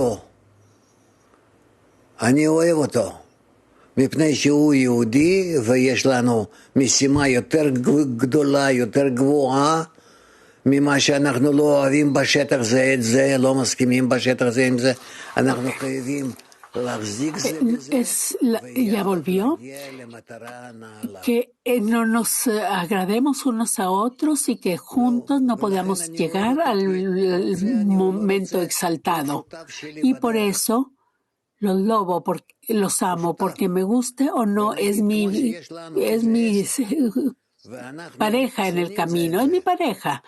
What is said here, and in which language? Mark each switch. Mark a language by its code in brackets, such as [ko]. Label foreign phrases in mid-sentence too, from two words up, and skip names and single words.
[he] אותו, מפני שהוא יהודי, ויש לנו משימה יותר גדולה, יותר גבוהה, ממה שאנחנו לא אוהבים בשטח זה את זה, לא מסכימים בשטח זה עם זה, אנחנו חייבים להחזיק זה בזה, [es] ya volvió, que no nos agrademos unos a otros y que juntos no podamos llegar al momento exaltado. Y por eso los amo, porque me guste o no, es mi pareja en el camino, es mi pareja.